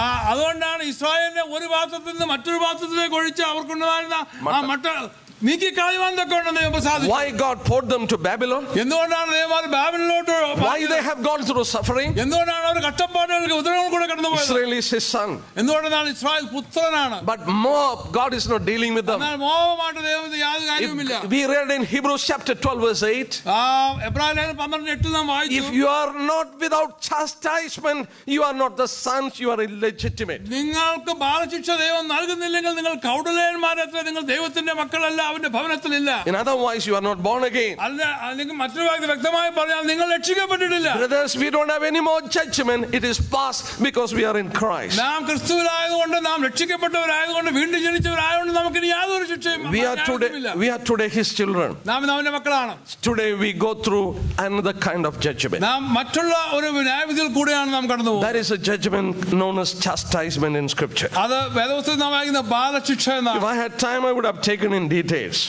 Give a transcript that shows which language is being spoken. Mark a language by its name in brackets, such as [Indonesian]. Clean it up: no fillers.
[Malayalam] അതുകൊണ്ടാണ് ഇസ്രായേലിനെ ഒരു പാത്രത്തിൽ നിന്ന് മറ്റൊരു പാത്രത്തിലേക്ക് ഒഴിച്ച് അവർക്കുണ്ടായിരുന്ന ആ മട്ട നീക്കി കളയുവാൻ തക്കവണ്ണം ദൈവം സാധിച്ചു. [English] Why God poured them to Babylon? [Malayalam] എന്തുകൊണ്ടാണ് ദൈവം ബാബിലോട്ട്? [English] Why they have gone through suffering? [Malayalam] എന്തുകൊണ്ടാണ് അവർ കഷ്ടപ്പാടുകൾക്ക് ഉദരങ്ങൾ കൂടെ കടന്നുപോയത്? [English] Israel is his son. [Malayalam] എന്തുകൊണ്ടാണ് ഇസ്രായേൽ പുത്രനാണ്? [English] But Moab, God is not dealing with them. [Malayalam] എന്നാൽ മോവാബുമായിട്ട് ദൈവത്തിന് യാതൊരു കാര്യവുമില്ല. [English] We read in Hebrews chapter 12 verse 8. [Malayalam] എബ്രായർ ലേഖനം 12:8 നാം വായിച്ചു. [English] If you are not without chastisement, you are not the sons, you are illegitimate. [Malayalam] നിങ്ങൾക്ക് ബാലശിക്ഷ ദൈവം നൽകുന്നില്ലെങ്കിൽ നിങ്ങൾ കൗടലേയന്മാരത്ര, നിങ്ങൾ ദൈവത്തിന്റെ മക്കളല്ല, അവന്റെ ഭവനത്തിലില്ല. [English] In otherwise you are not born again. [Malayalam] അല്ലെങ്കിൽ മറ്റൊരു വാക്യത്തിൽ വ്യക്തമായി പറഞ്ഞാൽ നിങ്ങൾ രക്ഷിക്കപ്പെട്ടിട്ടില്ല. [English] Brothers, we don't have any more judgment. It is past because we are in Christ. [Malayalam] നാം ക്രിസ്തുവിലായതുകൊണ്ട്, നാം രക്ഷിക്കപ്പെട്ടവരായതുകൊണ്ട്, വീണ്ടും ജനിച്ചവരായതുകൊണ്ട് നമുക്ക് ഇനി യാതൊരു ശിക്ഷയും [English] we are today his children. [Malayalam] നാം അവന്റെ മക്കളാണ്. [English] Today we go through another kind of judgment. [Malayalam] നാം മറ്റുള്ള ഒരു ന്യായവിധിയിൽ കൂടെയാണ് നാം കടന്നു പോകുന്നത്. [English] That is a judgment known as chastisement in scripture. [Malayalam] അത് വേദപുസ്തകത്തിൽ നാം വായിക്കുന്ന ബാലശിക്ഷ എന്നാണ്. [English] If I had time I would have taken in details.